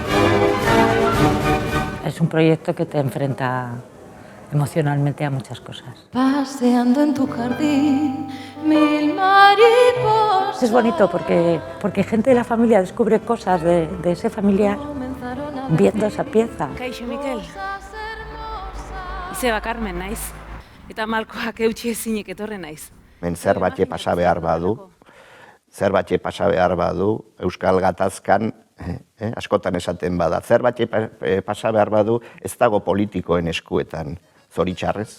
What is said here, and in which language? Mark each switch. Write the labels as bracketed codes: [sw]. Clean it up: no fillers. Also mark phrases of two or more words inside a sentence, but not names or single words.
[es] Es un proyecto que te enfrenta emocionalmente a muchas cosas. Paseando en tu jardín, 1000 mariposas. Es bonito porque gente de la familia descubre cosas de ese familiar viendo esa pieza. [eu] Kaixo, Mikel. Izeba Carmen naiz, eta malkoak eutxi ezinik etorre naiz. Men zerbait pasa behar badu, Euskal Gatazkan, askotan esaten bada, zerbait pasa behar badu ez dago politikoen eskuetan, zoritxarrez.